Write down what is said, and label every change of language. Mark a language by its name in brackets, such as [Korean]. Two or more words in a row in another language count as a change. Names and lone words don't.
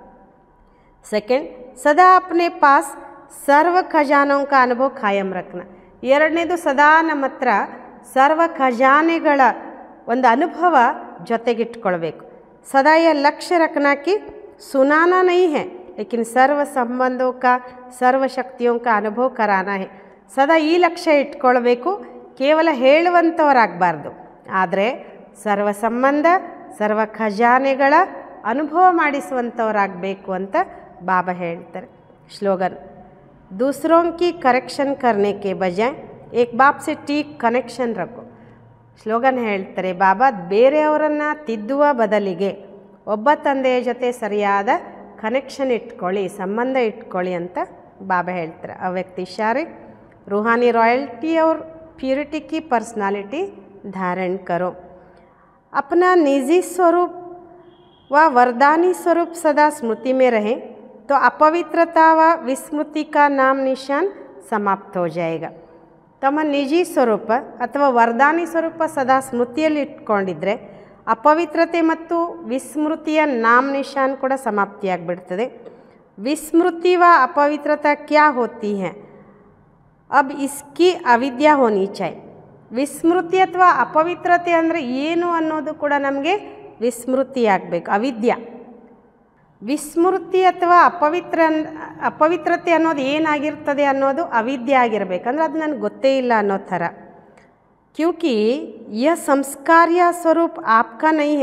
[Hindi] सेकंड, सदा अपने पास सर्व खजानोंका अनुभव कायम रखना. [Kannada] ಎರಡನೇದು, ಸದಾ ನಮ್ಮ ಹತ್ರ ಸರ್ವ ಖಜಾನೆಗಳ ಒಂದು ಅನುಭವ ಜೊತೆಗಿಟ್ಕೊಳ್ಬೇಕು. [Hindi] सदा ये लक्ष्य रखना कि सुनाना नहीं है, लेकिन सर्व संबंधों का, सर्व शक्तियों का अनुभव कराना है. [Kannada] ಸದಾ ಈ ಲಕ್ಷ್ಯ ಇಟ್ಕೊಳ್ಬೇಕು, ಕೇವಲ ಹೇಳುವಂಥವರಾಗಬಾರ್ದು, ಆದರೆ ಸರ್ವ ಸಂಬಂಧ, ಸರ್ವ ಖಜಾನೆಗಳ ಅನುಭವ ಮಾಡಿಸುವಂಥವರಾಗಬೇಕು ಅಂತ ಬಾಬಾ ಹೇಳ್ತಾರೆ. ಸ್ಲೋಗನ್: [Hindi] दूसरों की करेक्शन करने के बजाय एक बाप से ठीक कनेक्शन रखो. [Kannada] ಸ್ಲೋಗನ್ ಹೇಳ್ತಾರೆ ಬಾಬಾ, ಬೇರೆಯವರನ್ನು ತಿದ್ದುವ ಬದಲಿಗೆ ಒಬ್ಬ ತಂದೆಯ ಜೊತೆ ಸರಿಯಾದ ಕನೆಕ್ಷನ್ ಇಟ್ಕೊಳ್ಳಿ, ಸಂಬಂಧ ಇಟ್ಕೊಳ್ಳಿ ಅಂತ ಬಾಬಾ ಹೇಳ್ತಾರೆ. [Hindi] अव्यक्त इशारे: रूहानी रॉयल्टी और प्योरिटी की पर्सनालिटी धारण करो. अपना निजी स्वरूप व वरदानी स्वरूप सदा स्मृति में रहे तो अपवित्रता व विस्मृति का नाम निशान समाप्त हो जाएगा. [Kannada] ತಮ್ಮ ನಿಜಿ ಸ್ವರೂಪ ಅಥವಾ ವರದಾನಿ ಸ್ವರೂಪ ಸದಾ ಸ್ಮೃತಿಯಲ್ಲಿ ಇಟ್ಕೊಂಡಿದ್ರೆ ಅಪವಿತ್ರತೆ ಮತ್ತು ವಿಸ್ಮೃತಿಯ ನಾಮ ನಿಶಾನ್ ಕೂಡ ಸಮಾಪ್ತಿಯಾಗಿಬಿಡ್ತದೆ. [Hindi] विस्मृति व अपवित्रता क्या होती है, अब इसकी अविद्या होनी चाहिए. [Kannada] ವಿಸ್ಮೃತಿ ಅಥವಾ ಅಪವಿತ್ರತೆ ಅಂದರೆ ಏನು ಅನ್ನೋದು ಕೂಡ ನಮಗೆ ವಿಸ್ಮೃತಿ ಆಗಬೇಕು, ಅವಿದ್ಯಾ. ವಿಸ್ಮೃತಿ ಅಥವಾ ಅಪವಿತ್ರತೆ ಅನ್ನೋದು ಏನಾಗಿರ್ತದೆ ಅನ್ನೋದು ಅವಿದ್ಯೆ ಆಗಿರಬೇಕಂದ್ರೆ ಅದು ನನಗೆ ಗೊತ್ತೇ ಇಲ್ಲ ಅನ್ನೋ ಥರ. [Hindi] क्योंकि ये संस्कार्य स्वरूप आपका नहीं है.